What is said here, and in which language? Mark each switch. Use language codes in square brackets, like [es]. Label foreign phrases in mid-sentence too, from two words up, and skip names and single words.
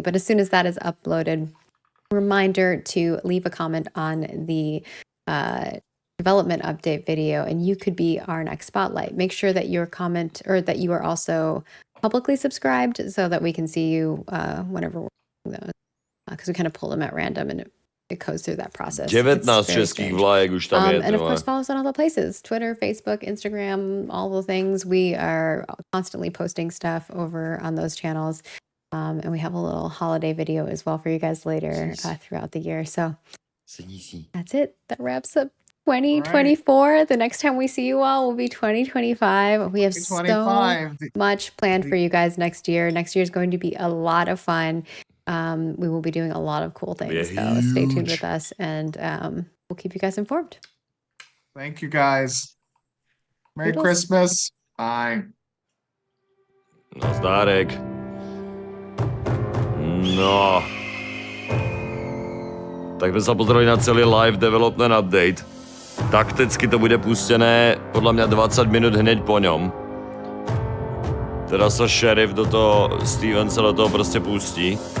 [en] But as soon as that is uploaded, reminder to leave a comment on the development update video, and you could be our next spotlight. Make sure that your comment or that you are also publicly subscribed so that we can see you whenever we're doing those. Because we kind of pull them at random and it goes through that process. [cs] 19 českých vlajek už tam je. [en] And of course, follow us on all the places: Twitter, Facebook, Instagram, all the things. We are constantly posting stuff over on those channels. And we have a little holiday video as well for you guys later throughout the year. So that's it. That wraps up 2024. Right. The next time we see you all will be 2025. We have so much planned for you guys next year. Next year is going to be a lot of fun. We will be doing a lot of cool things. So stay tuned with us, and we'll keep you guys informed. Thank you, guys. Merry Christmas. Bye. [sk] Nazdárek. No. Tak sme sa pozreli na celý live development update. Takticky to bude pustené podľa mňa 20 minút hneď po ňom. Teda sa šerif do toho, Steven sa do toho prostě pustí.